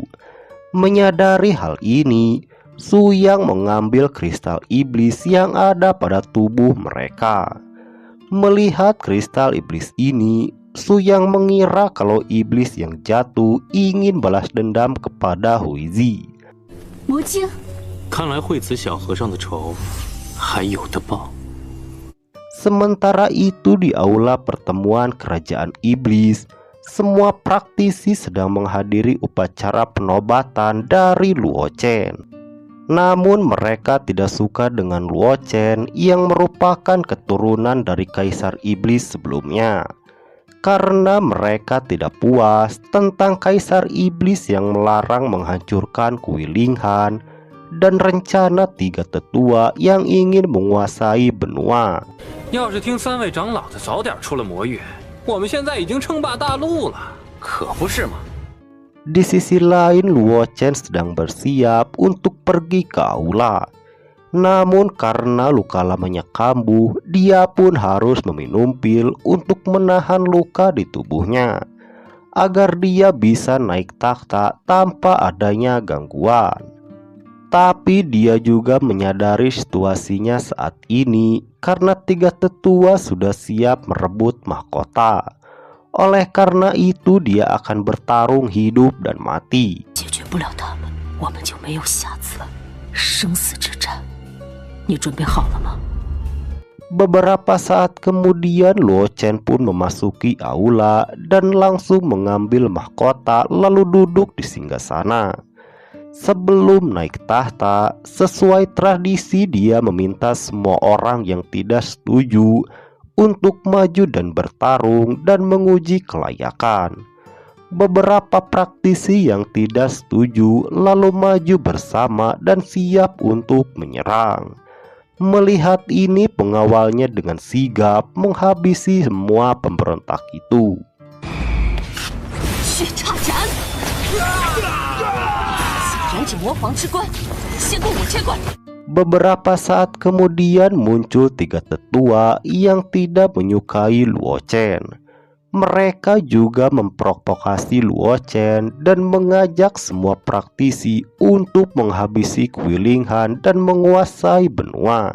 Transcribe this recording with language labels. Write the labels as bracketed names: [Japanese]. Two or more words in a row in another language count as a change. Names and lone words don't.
[Indonesian] Menyadari hal ini, Su Yang mengambil kristal iblis yang ada pada tubuh mereka. Melihat kristal iblis ini, Su Yang mengira kalau iblis yang jatuh ingin balas dendam kepada Hui Zi. [Chinese] 魔镜，看来惠子小和尚的仇还有的报。 [Indonesian] Sementara itu di aula pertemuan kerajaan iblis, semua praktisi sedang menghadiri upacara penobatan dari Luo Chen. Namun mereka tidak suka dengan Luo Chen yang merupakan keturunan dari kaisar iblis sebelumnya. Karena mereka tidak puas tentang kaisar iblis yang melarang menghancurkan Kui Linghan dan rencana 3 tetua yang ingin menguasai benua. [Chinese] 要是听3位长老的早点出了魔域，我们现在已经称霸大陆了，可不是吗？ [Indonesian] Di sisi lain, Luo Chen sedang bersiap untuk pergi ke aula. Namun karena luka lamanya kambuh, dia pun harus meminum pil untuk menahan luka di tubuhnya, agar dia bisa naik takhta tanpa adanya gangguan. Tapi dia juga menyadari situasinya saat ini karena 3 tetua sudah siap merebut mahkota. Oleh karena itu dia akan bertarung hidup dan mati. [Chinese] 解决不了他们，我们就没有下次了。生死之战，你准备好了吗？ [Indonesian] Beberapa saat kemudian Luo Chen pun memasuki aula dan langsung mengambil mahkota lalu duduk di singgasana. Sebelum naik tahta, sesuai tradisi dia meminta semua orang yang tidak setuju untuk maju dan bertarung dan menguji kelayakan. Beberapa praktisi yang tidak setuju lalu maju bersama dan siap untuk menyerang. Melihat ini, pengawalnya dengan sigap menghabisi semua pemberontak itu. [Chinese] 血叉斩！燃脂魔皇之冠，先攻我这关。 [Indonesian] Beberapa saat kemudian muncul 3 tetua yang tidak menyukai Luo Chen. Mereka juga memprovokasi Luo Chen dan mengajak semua praktisi untuk menghabisi Kui Linghan dan menguasai benua.